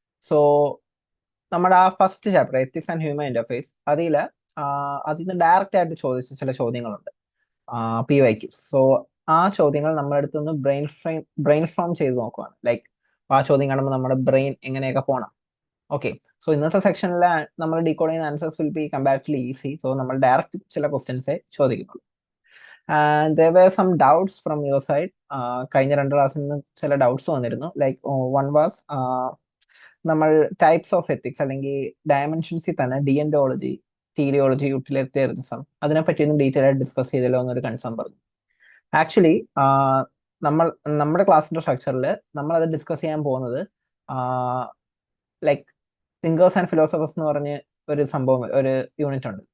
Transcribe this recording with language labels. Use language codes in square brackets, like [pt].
[ml] So നമ്മുടെ ആ first chapter ethics and human interface അതിൽ നിന്ന് ഡയറക്റ്റ് ആയിട്ട് ചോദിച്ച ചില ചോദ്യങ്ങളുണ്ട്, PYQ. സോ ആ ചോദ്യങ്ങൾ നമ്മുടെ അടുത്ത് നിന്ന് ബ്രെയിൻ ഫോം ചെയ്ത് നോക്കുവാണ്. ലൈക്ക് ആ ചോദ്യം കാണുമ്പോൾ നമ്മുടെ ബ്രെയിൻ എങ്ങനെയൊക്കെ പോകണം. ഓക്കെ, സോ ഇന്നത്തെ സെക്ഷനിൽ നമ്മൾ ഡീകോഡ് ചെയ്യുന്ന answers [en] Will be comparatively easy. [ml] So നമ്മൾ ഡയറക്റ്റ് ചില ക്വസ്റ്റ്യൻസേ ചോദിക്കുന്നുള്ളൂ. [en] And there were some doubts from your side. [ml] കഴിഞ്ഞ രണ്ട് ക്ലാസ്സിൽ നിന്ന് ചില ഡൗട്ട്സ് വന്നിരുന്നു. ലൈക്ക് വൺ വാസ് നമ്മൾ ടൈപ്സ് ഓഫ് എത്തിക്സ് അല്ലെങ്കിൽ ഡയമെൻഷൻസിൽ തന്നെ ഡിയന്റോളജി, തീരിയോളജി, യൂട്ടിലിറ്റേറിയനിസം അതിനെപ്പറ്റിയൊന്നും ഡീറ്റെയിൽ ആയിട്ട് ഡിസ്കസ് ചെയ്തല്ലോ എന്നൊരു കൺസേൺ പറഞ്ഞു. ആക്ച്വലി നമ്മൾ നമ്മുടെ ക്ലാസ്സിന്റെ സ്ട്രക്ചറിൽ നമ്മൾ അത് ഡിസ്കസ് ചെയ്യാൻ പോകുന്നത് ലൈക്ക് തിങ്കേഴ്സ് ആൻഡ് ഫിലോസഫേഴ്സ് എന്ന് പറഞ്ഞ് ഒരു സംഭവം, ഒരു യൂണിറ്റ് ഉണ്ട്.